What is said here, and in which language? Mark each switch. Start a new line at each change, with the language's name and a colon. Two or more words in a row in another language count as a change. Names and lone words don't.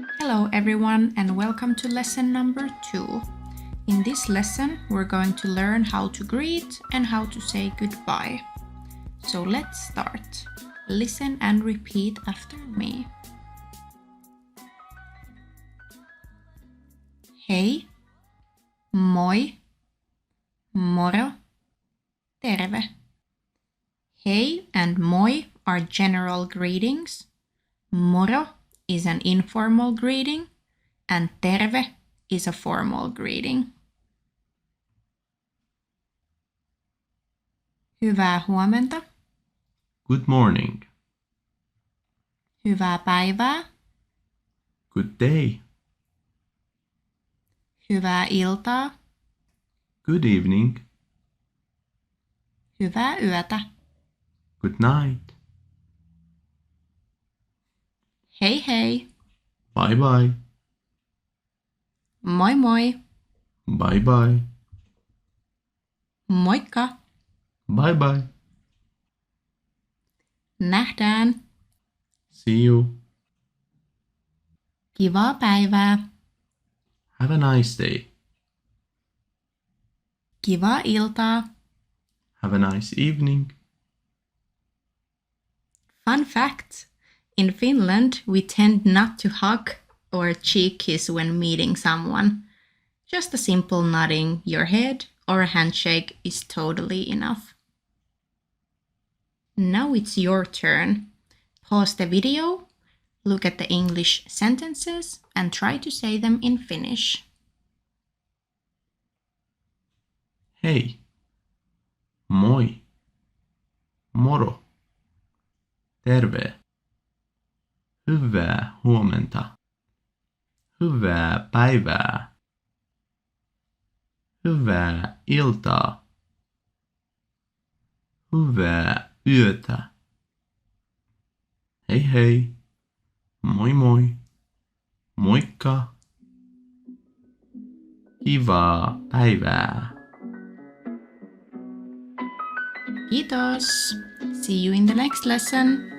English: Hello everyone and welcome to lesson number 2. In this lesson we're going to learn how to greet and how to say goodbye. So let's start. Listen and repeat after me.
Finnish: Hei, moi, moro, terve.
English: Hei and moi are general greetings. Moro is an informal greeting and terve is a formal greeting.
Finnish: Hyvää huomenta.
English: Good morning.
Finnish: Hyvää päivää.
English: Good day.
Finnish: Hyvää iltaa.
English: Good evening.
Finnish: Hyvää yötä.
English: Good night.
Finnish: Hei hei.
English: Bye bye.
Finnish: Moi moi.
English: Bye bye.
Finnish: Moikka.
English: Bye bye.
Finnish: Nähdään.
English: See you.
Finnish: Kivaa päivää.
English: Have a nice day.
Finnish: Kivaa iltaa.
English: Have a nice evening. Fun fact. In Finland, we tend not to hug or cheek kiss when meeting someone. Just a simple nodding your head or a handshake is totally enough. Now it's your turn. Pause the video, look at the English sentences and try to say them in Finnish.
Finnish: Hei. Moi. Moro. Terve. Hyvää huomenta. Hyvää päivää. Hyvää iltaa. Hyvää yötä. Hei hei. Moi moi. Moikka. Kivaa päivää. Kiitos!
English: See you in the next lesson!